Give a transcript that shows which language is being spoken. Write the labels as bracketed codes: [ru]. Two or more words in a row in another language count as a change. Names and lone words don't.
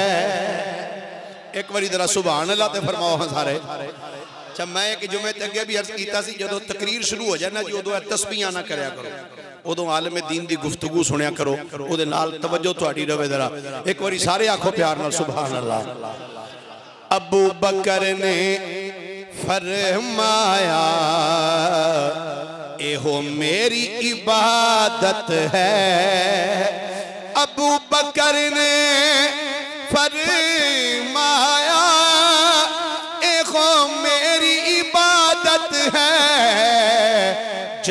[pa] ایک باری ذرا [ar] سبحان الله [pa] تے فرماؤ ہاں سارے. اچھا میں ایک جمعے تے اگے بھی عرض کیا سی جو تقریر شروع ہو جائے نا جی اودوں تسبیحاں نہ کریا کرو، اودوں عالم دین دی گفتگو سنیا کرو، اوہدے نال توجہ تہاڈی رہوے. ذرا ایک باری سارے آکھو پیار نال [ar] سبحان الله. [pa] ابو بکر نے فرمایا اے ہو میری عبادت ہے. ابو بکر نے فرمایا اے ہو میری عبادت ہے.